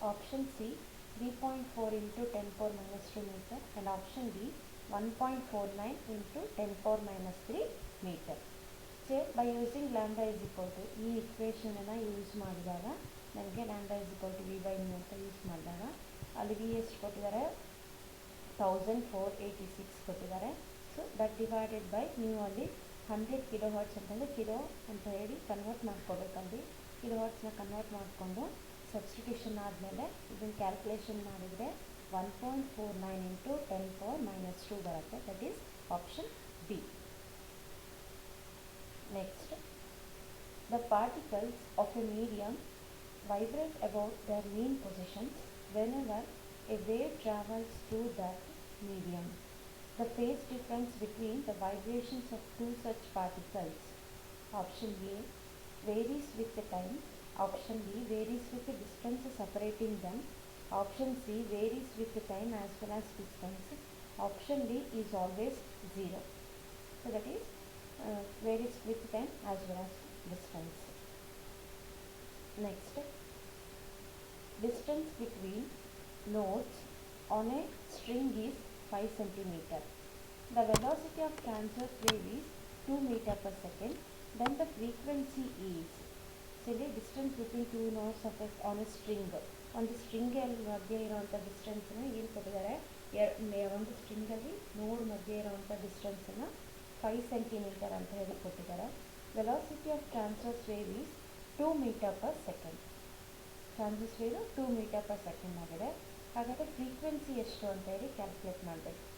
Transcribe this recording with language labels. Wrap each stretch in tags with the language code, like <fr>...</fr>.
<en>Option C 3.4 into 10 power minus 2 meter, and option D 1.49 into 10 power minus 3 meter. So by using lambda is equal to</en> <kn>ಈ equation ಅನ್ನು use ಮಾಡಿದಾಗ ನನಗೆ</kn> <en>lambda is equal to v by mu</en> <kn>ಅಂತ use ಮಾಡಿದಾಗ ಅಲ್ಲಿ v ಎಷ್ಟು ಕೊಟ್ಟಿದ್ದಾರೆ 1486 ಕೊಟ್ಟಿದ್ದಾರೆ.</kn> <en>so that divided by</en> <kn>ನೀವು ಅಲ್ಲಿ 100 ಕಿಲೋ ಹರ್ಟ್ಸ್ ಅಂತಂದರೆ ಕಿಲೋ ಅಂತ ಹೇಳಿ ಕನ್ವರ್ಟ್ ಮಾಡ್ಕೋಬೇಕಲ್ಲಿ. ಕಿಲೋ ಹರ್ಟ್ಸ್ನ ಕನ್ವರ್ಟ್ ಮಾಡಿಕೊಂಡು ಸಬ್ಸ್ಟಿಟ್ಯೂಷನ್ ಆದಮೇಲೆ ಇದನ್ನು ಕ್ಯಾಲ್ಕುಲೇಷನ್ ಮಾಡಿದರೆ 1.49</kn> <en>into 10 power minus 2</en> <kn>ಬರುತ್ತೆ.</kn> <en>That is option B. Next, the particles of a medium vibrate about their mean positions whenever a wave travels through that medium. The phase difference between the vibrations of two such particles, option A, varies with the time. Option B varies with the distance separating them. Option C varies with the time as well as distance. Option D is always 0. So that is varies with time as well as distance. Next, distance between nodes on a string is 5 centimeter. The velocity of transverse wave is 2 meter per second. Then the frequency is, say the distance between two nodes of on a string.</en> <kn>ಒಂದು string ಮಧ್ಯೆ ಇರುವಂಥ ಡಿಸ್ಟೆನ್ಸನ್ನು ಏನು ಕೊಟ್ಟಿದ್ದಾರೆ, ಒಂದು ಸ್ಟ್ರಿಂಗಲ್ಲಿ ನೋಡ್ ಮಧ್ಯೆ ಇರುವಂಥ ಡಿಸ್ಟೆನ್ಸನ್ನು 5 centimetre ಅಂತ ಹೇಳಿ ಕೊಟ್ಟಿದ್ದಾರೆ.</kn> <en>Velocity of transverse wave is 2 metre per second.</en> <kn>Transverse wave 2 metre per second ಆಗಿದೆ. ಹಾಗಾದರೆ ಫ್ರೀಕ್ವೆನ್ಸಿ ಎಷ್ಟು ಅಂತ ಹೇಳಿ ಕ್ಯಾಲ್ಕುಲೇಟ್ ಮಾಡಬೇಕು.</kn>